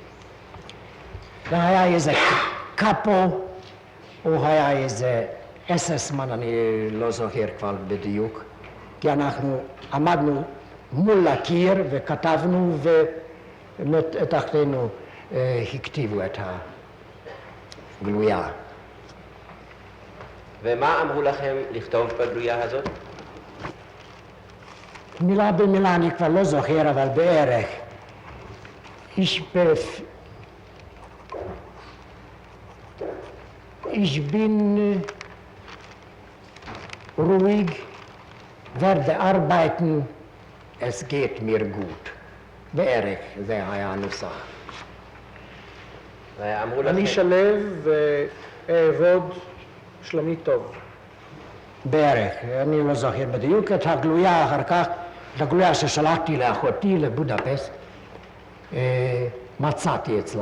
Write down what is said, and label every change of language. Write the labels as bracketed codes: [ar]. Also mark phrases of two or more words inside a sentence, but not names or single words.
[he] היה איזה קאפו או היה איזה אססמן, אני לא זוכר כבר בדיוק, כי אנחנו עמדנו מול הקיר וכתבנו ומתחתנו הכתיבו את הגלויה. ומה אמרו לכם לכתוב בגלויה הזאת? מילה במילה אני כבר לא זוכר, אבל בערך. [de] Ich bin ruhig, werde arbeiten, es geht mir gut. [he] בערך, זה היה הנוסח. ואמרו לכם... אני שלב ואעבוד שלומי טוב. בערך, אני לא זוכר בדיוק את הגלויה אחר כך, את הגלויה ששלחתי לאחותי לבודפסט, מצאתי אצלה.